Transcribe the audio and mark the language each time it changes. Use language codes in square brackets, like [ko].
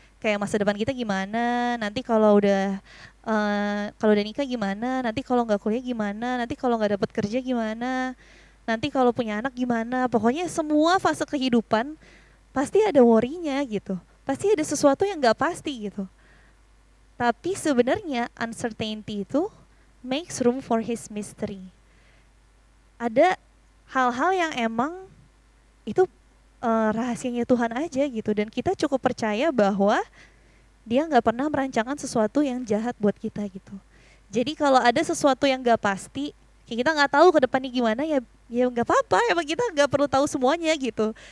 [id] Kayak masa depan kita gimana, nanti kalau udah nikah gimana, nanti kalau nggak kuliah gimana, nanti kalau nggak dapat kerja gimana, nanti kalau punya anak gimana. Pokoknya semua fase kehidupan pasti ada worry-nya gitu. Pasti ada sesuatu yang nggak pasti gitu. Tapi sebenarnya [en] uncertainty [id] itu [en] makes room for his mystery. [id] Ada hal-hal yang emang itu rahasianya Tuhan aja gitu, dan kita cukup percaya bahwa dia nggak pernah merancangkan sesuatu yang jahat buat kita gitu. Jadi kalau ada sesuatu yang nggak pasti, kita nggak tahu ke depannya gimana, ya nggak apa-apa, emang kita nggak perlu tahu semuanya gitu.